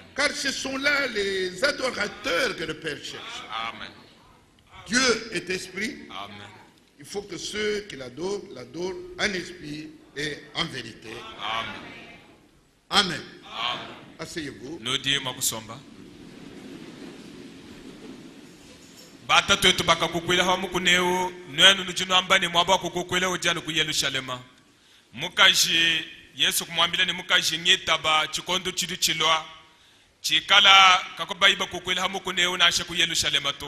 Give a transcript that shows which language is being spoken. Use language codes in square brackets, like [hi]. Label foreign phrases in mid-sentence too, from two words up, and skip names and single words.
[fr] Car ce sont là les adorateurs que le Père cherche. Amen. Dieu est esprit. Amen. Il faut que ceux qui l'adorent en esprit et en vérité. Amen. Amen. Amen. Asseyez-vous. Nous disons kusomba. [lua] Batatu wetu bakakukwila hamukuneu nwenu nuchino ambani mwaba kukukwila ujanu ku Yerusalema. Mukaji Yesu kumwambila ni mukaji nyetaba chikondo chidu chilwa. Chikala kakobayiba kukwila hamukuneu na ashe ku Yerusalema to.